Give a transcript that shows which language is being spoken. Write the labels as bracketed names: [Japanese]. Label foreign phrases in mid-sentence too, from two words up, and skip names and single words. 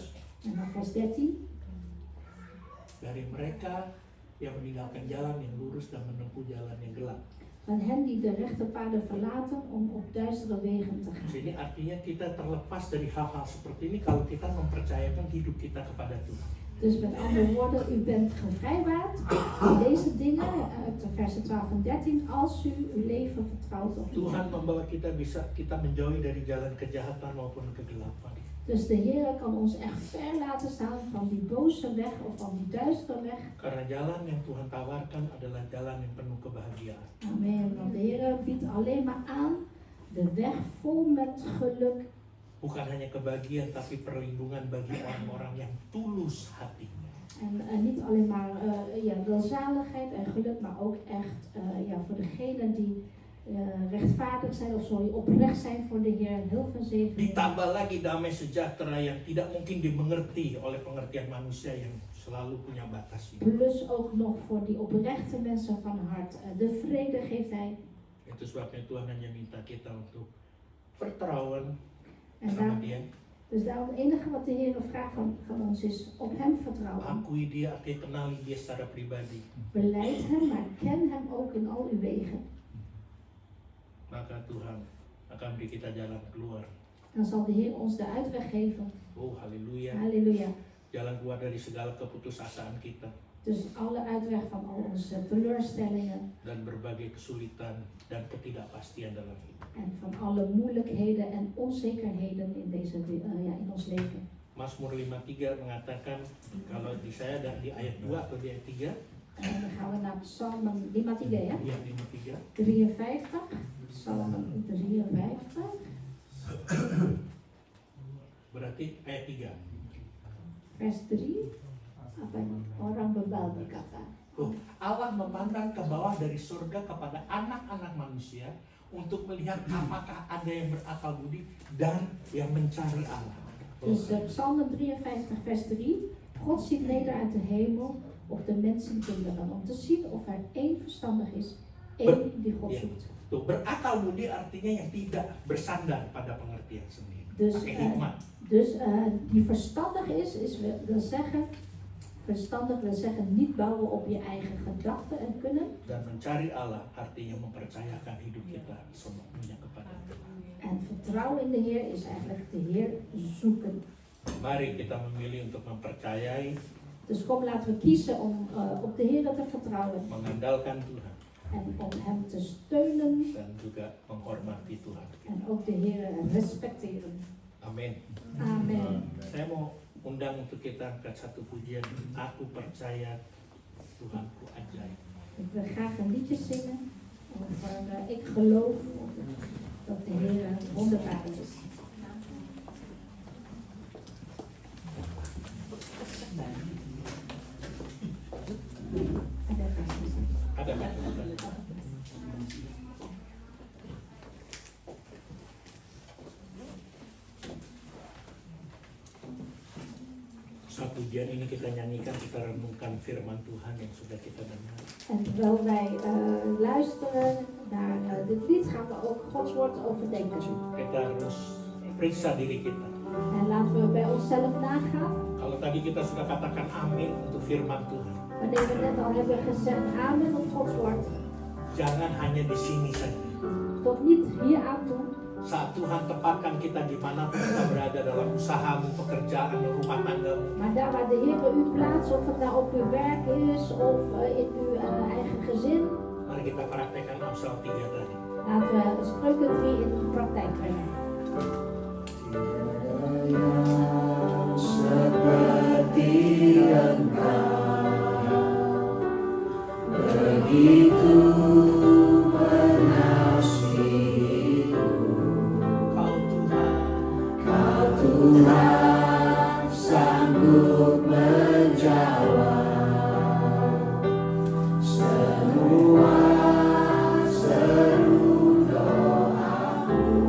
[Dutch] En dan vers 13. [Indonesian] dari mereka yang meninggalkan jalan yang lurus dan menempuh jalan yang gelap. [Dutch] Van hen die de rechte paden verlaten om op duistere wegen te gaan. [Indonesian] Jadi artinya kita terlepas dari hal-hal seperti ini kalau kita mempercayakan hidup kita kepada Tuhan. [Dutch] Dus met andere woorden, u bent gevrijwaard van deze dingen, uit de versen 12 en 13, als u uw leven vertrouwt op de [Indonesian] Tuhan [Dutch] Heer. [Indonesian] membawa kita menjauhi dari jalan kejahatan maupun kegelapan. [Dutch] Dus de Heer kan ons echt ver laten staan van die boze weg of van die duistere weg. [Indonesian] Karena jalan yang Tuhan tawarkan adalah jalan yang penuh kebahagiaan. Amen. [Dutch] Want de Heer biedt alleen maar aan de weg vol met geluk. [Indonesian] Bukan hanya kebahagiaan, tapi perlindungan bagi orang-orang yang tulus hatinya. [Dutch] En niet alleen maar welzaligheid en geluk, maar ook echt voor degenen die rechtvaardig zijn of oprecht zijn voor de Heer. Heel veel zegen. [Indonesian] Ditambah lagi damai sejahtera yang tidak mungkin dimengerti oleh pengertian manusia yang selalu punya batasnya. [Dutch] Plus ook nog voor die oprechte mensen van hart. De vrede geeft Hij. [Indonesian] Itu sebabnya Tuhan hanya minta kita untuk vertrouwen [Dutch] En [Indonesian] sama [Dutch] daarom, [Indonesian] Dia. [Dutch] dus daarom het enige wat de Heer vraagt van ons is op Hem vertrouwen. [Indonesian] Akui Dia, artinya kenali Dia secara pribadi. [Dutch] Beleid Hem, maar ken Hem ook in al uw wegen. [Indonesian] Maka Tuhan akan beri kita jalan keluar. [Dutch] Dan zal de Heer ons de uitweg geven. [Indonesian] Oh, haleluya. [Dutch] Halleluja. [Indonesian] Jalan keluar dari segala keputusasaan kita [Dutch] Dus alle uitweg van al onze teleurstellingen [Indonesian] dan berbagai kesulitan dan ketidakpastian dalam hidup. [Dutch] en van alle moeilijkheden en onzekerheden in in ons leven. [Indonesian] Mazmur 53 mengatakan, kalau di saya ada di ayat 2 atau di ayat 3? [Dutch] En dan gaan we naar Psalm 53 ya. [Indonesian] Iya, 53. [Dutch] 53. Psalm 53. [Indonesian] Berarti ayat 3. [Dutch] Vers 3. [Indonesian] Apa ini? Orang bebal berkata. Tuh, Allah memandang ke bawah dari surga kepada anak-anak manusia untuk melihat apakah ada yang berakal budi dan yang mencari Allah. [Dutch] Dus Psalm 53 vers 3. God ziet neder uit de hemel op de mensenkinderen om te zien of er één verstandig is, één die God zoekt. [Indonesian] Tuh, berakal budi artinya yang tidak bersandar pada pengertian sendiri. [Dutch] Dus, [Indonesian] Pakai hikmat. [Dutch] Die verstandig wil zeggen, verstandig wil zeggen niet bouwen op je eigen gedachten en kunnen. [Indonesian] Dan mencari Allah artinya mempercayakan hidup kita semuanya kepada Tuhan. [Dutch] En vertrouwen in de Heer is eigenlijk de Heer zoeken. [Indonesian] Mari kita memilih untuk mempercayai, [Dutch] Dus kom, laten we kiezen om op de Heer te vertrouwen [Indonesian] mengandalkan Tuhan, [Dutch] en om Hem te steunen [Indonesian] dan juga menghormati Tuhan. [Dutch] en ook de Heer respecteren. [Indonesian] Amin. [Dutch] Amen. [Indonesian] Saya mau undang untuk kita angkat satu pujian. Aku percaya Tuhanku ajaib. [Dutch] Ik wil graag een liedje zingen over ik geloof dat de Heer wonderbaarlijk is. [Indonesian] Ada nggak? Saat pujian ini kita nyanyikan, kita renungkan firman Tuhan yang sudah kita dengar. [Dutch] En terwijl wij luisteren naar dit lied, gaan we ook Gods woord overdenken. [Indonesian] Kita harus periksa diri kita. [Dutch] En laten we bij onszelf nagaan. [Indonesian] Kalau tadi kita sudah katakan amin untuk firman Tuhan, [Dutch] Wanneer we net al hebben gezegd amen op Gods woord, [Indonesian] jangan hanya di sini saja. [Dutch] tot niet hier aan toe. [Indonesian] Saat Tuhan tempatkan kita dimanapun kita berada, dalam usahamu, pekerjaan, rumah tanggamu, [Dutch] Maar daar waar de Heer u plaatst, of het nou op uw werk is of in uw eigen gezin, [Indonesian] mari kita praktekkan Amsal 3 tadi. [Dutch] laten we Spreuken 3 in de praktijk brengen. [Indonesian] Seperti Engkau begitu mengasihiku, Kau Tuhan sanggup menjawab semua seru doaku.